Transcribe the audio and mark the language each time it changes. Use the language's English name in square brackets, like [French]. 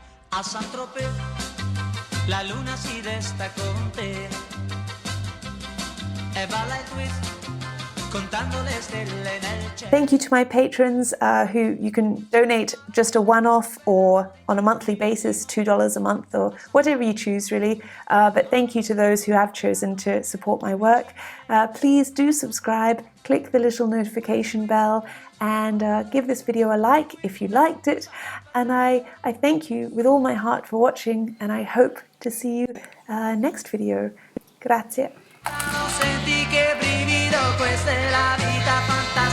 [Italian] A Saint-Tropez la luna si desta con te e balla il twist contando le stelle nel cielo. [English] Thank you to my patrons who you can donate just a one-off or on a monthly basis, $2 a month or whatever you choose really. But thank you to those who have chosen to support my work. Please do subscribe, click the little notification bell and give this video a like if you liked it. And I thank you with all my heart for watching and I hope to see you next video. [Italian] Grazie. Senti che brivido, questa è la vita fantastica.